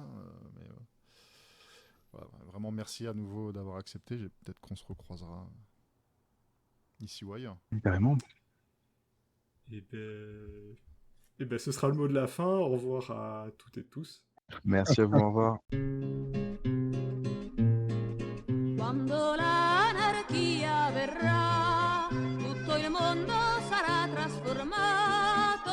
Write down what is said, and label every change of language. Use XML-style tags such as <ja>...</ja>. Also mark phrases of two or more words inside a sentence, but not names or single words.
<fr>Mais voilà, vraiment merci à nouveau d'avoir accepté. Peut-être qu'on se recroisera ici ou ailleurs. Carrément. Et ben, ce sera le mot de la fin. Au revoir à toutes et tous. Merci à vous, au revoir.</fr> <it>Quando l'anarchia verrà, tutto il mondo sarà trasformato.</it>